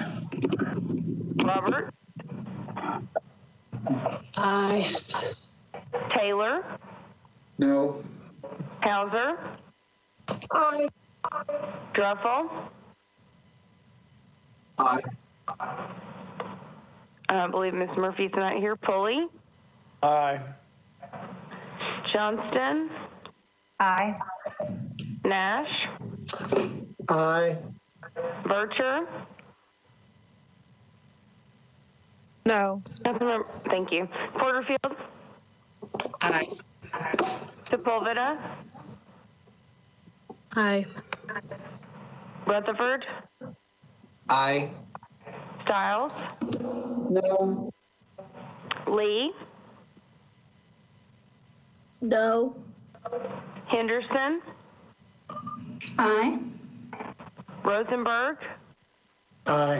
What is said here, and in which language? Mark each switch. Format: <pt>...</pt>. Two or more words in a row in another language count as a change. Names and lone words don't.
<en>Robert? Aye. Taylor? No. Hauser? Aye. Druffel? Aye. I believe Ms. Murphy's not here. Pulley? Aye. Johnston? Aye. Nash? Aye. Vercher? No. Thank you. Porterfield? Aye. Sepulveda? Aye. Rutherford? Aye. Stiles? No. Lee? No. Henderson? Aye. Rosenberg? Aye.</en>